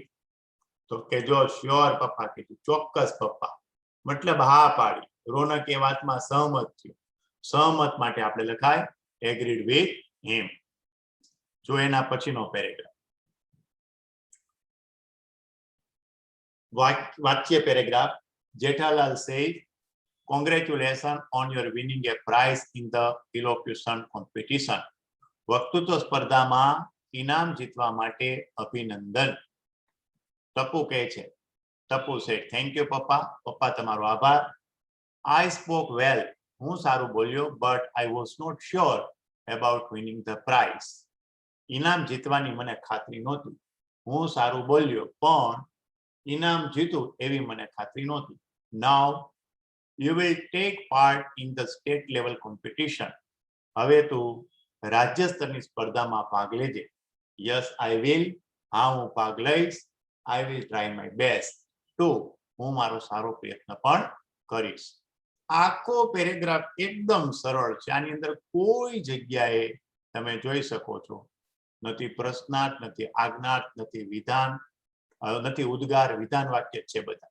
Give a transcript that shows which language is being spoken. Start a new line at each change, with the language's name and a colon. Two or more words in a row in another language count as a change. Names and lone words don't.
Gujarati: તો કે જો શ્યોર પપ્પા કીધું, ચોક્કસ પપ્પા, મતલબ હા પાડી. રોનક એ વાતમાં સહમત થયો. સહમત માટે આપણે લખાય
English: agreed with him.
Gujarati: જો એના પછીનો પેરેગ્રાફ, વાક્ય પેરેગ્રાફ.
English: જેઠાલાલ says, congratulations on your winning a prize in the elocution competition.
Gujarati: વક્તૃત્વ સ્પર્ધામાં ઇનામ જીતવા માટે અભિનંદન. ટપુ કહે છે, ટપુ
English: said, thank you
Gujarati: પપ્પા, પપ્પા તમારો આભાર.
English: I spoke well,
Gujarati: હું સારું બોલ્યો,
English: but I was not sure about winning the prize.
Gujarati: ઇનામ જીતવાની મને ખાતરી નહોતી. હું સારું બોલ્યો, પણ ઇનામ જીતું એવી મને ખાતરી નહોતી.
English: Now you will take part in the state level competition.
Gujarati: હવે તું રાજ્ય સ્તરની સ્પર્ધામાં ભાગ લેજે.
English: Yes, I will.
Gujarati: હા, હું ભાગ લઈશ.
English: I will try my best too.
Gujarati: હું મારો સારો પ્રયત્ન પણ કરીશ. આખો પેરેગ્રાફ એકદમ સરળ છે. આની અંદર કોઈ જગ્યાએ તમે જોઈ શકો છો નથી પ્રશ્નાર્થ, નથી આજ્ઞાર્થ, નથી વિધાન, નથી ઉદ્ગાર, વિધાન વાક્ય છે બધા.